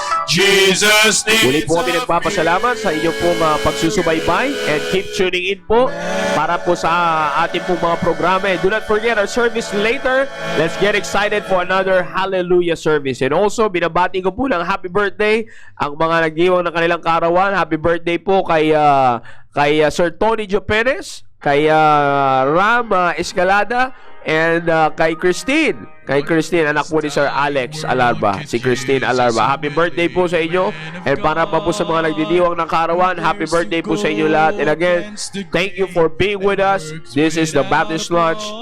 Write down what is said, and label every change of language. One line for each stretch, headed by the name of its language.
Filipino: Jesus Muli
English: needs
Filipino: po kami nagpapasalamat sa inyong pong pagsusubaybay and keep tuning in po para po sa ating pong mga programa.
English: And do not forget our service later. Let's get excited for another Hallelujah service.
Filipino: And also, binabati ko po ng happy birthday ang mga nagdiwang ng kanilang karawan. Happy birthday po kay Sir Tony Jopenes, kay Ram Escalada, and kay Christine. Kay Christine, anak po ni Sir Alex Alarba. Si Christine Alarba. Happy birthday po sa inyo. And para pa po sa mga nagdidiwang ng karawan, happy birthday po sa inyo lahat.
English: And again, thank you for being with us. This is the Baptist Lunch.